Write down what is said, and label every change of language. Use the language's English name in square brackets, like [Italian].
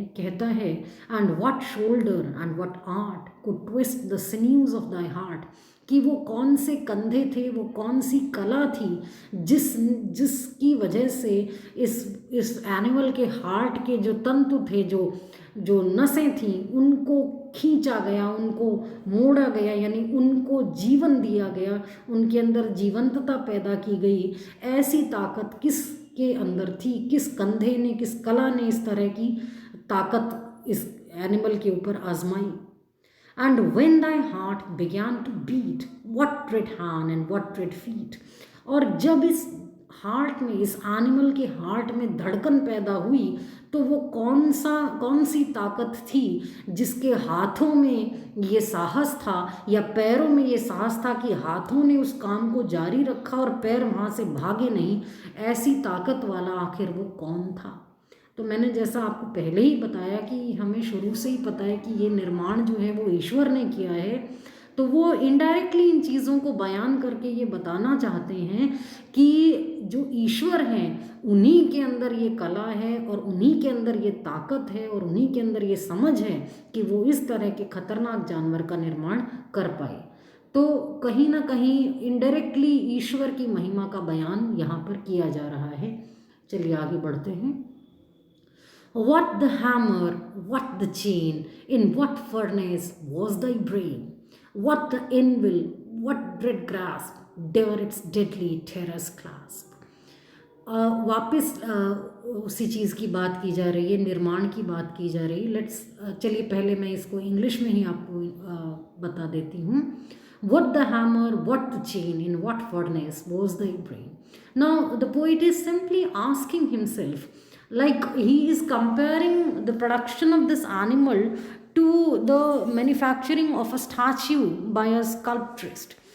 [Hindi] कहता है, [English] and what shoulder and what art could twist the sinews of thy heart, [Hindi] कि वो कौन से कंधे थे, वो कौन सी कला थी जिसकी वजह से इस एनिमल के हार्ट के जो तंतु थे, जो नसें थीं, उनको खींचा गया, उनको मोड़ा गया, यानी उनको जीवन दिया गया, उनके अंदर जीवंतता पैदा की गई। ऐसी ताकत किसके अंदर थी? किस कंधे ने, किस कला ने इस तरह की ताकत इस एनिमल के ऊपर आजमाई? [English] And when thy heart began to beat, what tread hand and what tread feet? [Hindi] और जब इस हार्ट में, इस एनिमल के हार्ट में धड़कन पैदा हुई, तो वो कौन सी ताकत थी जिसके हाथों में ये साहस था, या पैरों में ये साहस था कि हाथों ने उस काम को जारी रखा और पैर वहाँ से भागे नहीं? ऐसी ताकत वाला आखिर वो कौन था? तो मैंने जैसा आपको पहले ही बताया कि हमें शुरू से ही पता है कि ये निर्माण जो है वो ईश्वर ने किया है। तो वो इनडायरेक्टली इन चीज़ों को बयान करके ये बताना चाहते हैं कि जो ईश्वर हैं उन्हीं के अंदर ये कला है, और उन्हीं के अंदर ये ताकत है, और उन्हीं के अंदर ये समझ है कि वो इस तरह के खतरनाक जानवर का निर्माण कर पाए। तो कहीं ना कहीं इनडायरेक्टली ईश्वर की महिमा का बयान यहाँ पर किया जा रहा है। चलिए आगे बढ़ते हैं। [English] What the hammer, what the chain, in what furnace was thy brain? What the anvil, what dread grasp, dare its deadly terrors clasp? [Hindi] वापस उसी चीज़ की बात की जा रही है, निर्माण की बात की जा रही है. लेट्स चलिए पहले मैं इसको इंग्लिश में ही आपको बता देती हूँ. [English] What the hammer, what the chain, in what furnace was thy brain? Now the poet is simply asking himself, like he is comparing the production of this animal to the manufacturing of a statue by a sculptrist.